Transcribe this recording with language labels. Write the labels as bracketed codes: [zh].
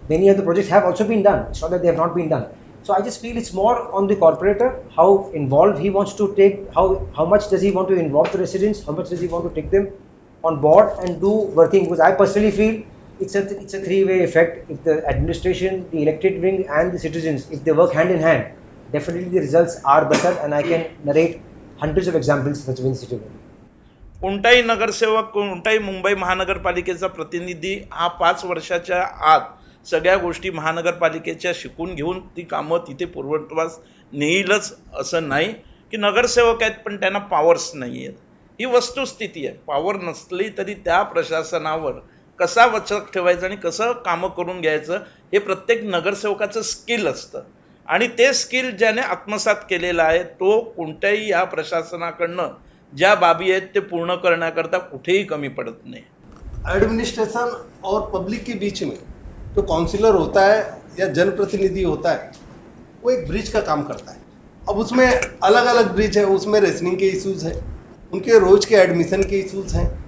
[en] Many of the projects have also been done. It's not that they have not been done. So I just feel it's more on the cooperator, how involved he wants to take, how much does he want to involve the residents, how much does he want to take them on board and do working. Because I personally feel it's a 3-way effect. If the administration, the elected wing and the citizens, if they work hand in hand, definitely the results are better, and I can narrate hundreds of examples such wins city. [mr] कोणताही नगरसेवक, कोणताही मुंबई महानगरपालिकेचा प्रतिनिधी हा 5 वर्षाच्या आत सगळ्या गोष्टी महानगरपालिकेच्या शिकून घेऊन ती कामं तिथे पूर्वत्वास नेईलच असं नाही की नगरसेवक आहेत पण त्यांना पॉवर्स नाही आहेत. ही वस्तुस्थिती आहे. पॉवर नसली तरी त्या प्रशासनावर कसा वचक ठेवायचं आणि कसं कामं करून घ्यायचं हे प्रत्येक नगरसेवकाचं स्किल असतं आणि ते स्किल ज्याने आत्मसात केलेलं आहे तो कोणत्याही या प्रशासनाकडनं ज्या बाबी आहेत ते पूर्ण करण्याकरता कुठेही कमी पडत नाही. [hi] एडमिनिस्ट्रेशन और पब्लिक के बीच में जो काउंसिलर होता है या जनप्रतिनिधि होता है वो एक ब्रिज का काम करता है. अब उसमें अलग अलग ब्रिज है, उसमें रेसनिंग के इश्यूज हैं, उनके रोज के एडमिशन के इश्यूज हैं.